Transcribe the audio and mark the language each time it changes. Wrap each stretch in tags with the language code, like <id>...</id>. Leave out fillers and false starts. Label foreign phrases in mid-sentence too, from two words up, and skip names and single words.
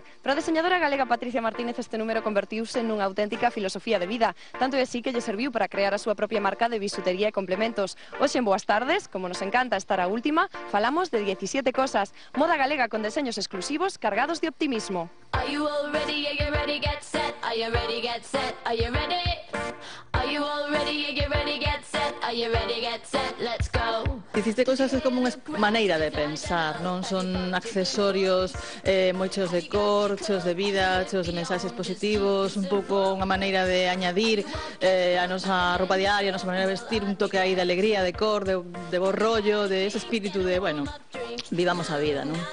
<gl>Para a diseñadora galega Patricia Martínez este número convertiuse nunha auténtica filosofía de vida, tanto é así que lle serviu para crear a súa propia marca de bisutería e complementos. Hoxe en Boas Tardes, como nos encanta estar a última, falamos de 17 Cosas, moda galega con deseños exclusivos cargados de optimismo.</gl> <en>Are you all ready? Are you ready? Get set. Are you ready? Get set. Are you ready? Are you all ready? Are you ready? Get set. Are you ready? Get set. Let's go.</en> <gl>17 Cosas é como unha maneira de pensar, non son accesorios moi cheos de cor, cheos de vida, cheos de mensaxes positivos, un pouco unha maneira de añadir a nosa roupa diaria, a nosa maneira de vestir, un toque aí de alegría, de cor, de bo rollo, de ese espírito de, bueno, vivamos a vida, non?</gl>